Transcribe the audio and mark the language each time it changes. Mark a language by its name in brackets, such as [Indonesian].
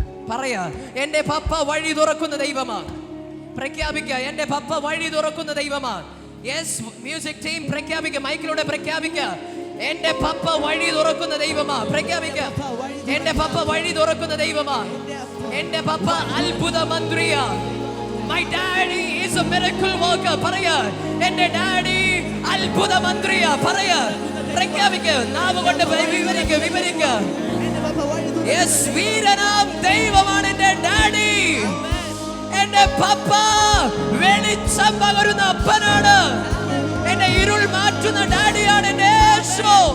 [Malayalam] പറയാ, എൻ്റെ പപ്പ വഴി തുറക്കുന്ന ദൈവമാ. പ്രഖ്യാപിക്കുക, എൻ്റെ പപ്പ വഴി തുറക്കുന്ന ദൈവമാ. യെസ്, മ്യൂസിക് ടീം പ്രഖ്യാപിക്കുക, മൈക്കിലൂടെ പ്രഖ്യാപിക്കുക, എന്റെ പപ്പ വഴി തുറക്കുന്ന ദൈവമാ. പ്രഖ്യാപിക്കുക, എന്റെ പപ്പ വഴി തുറക്കുന്ന ദൈവമാ. എന്റെ പപ്പ അത്ഭുത മന്ത്രിയാ. [English] My daddy is a miracle worker. [Malayalam] പറയാ, എന്റെ ഡാഡി അത്ഭുത മന്ത്രിയാ. പറയാ, പ്രഖ്യാപിക്കുക, നാവ് കൊണ്ട് വിവരിക്കുക. യെസ്, വീരനാം ദൈവമാണ് എന്റെ ഡാഡി. എന്റെ പപ്പ വെളിച്ചം പകരുന്ന അപ്പനാണ്. എന്റെ ഇരുൾ മാറ്റുന്ന ഡാഡിയാണ് എന്റെ യേശു.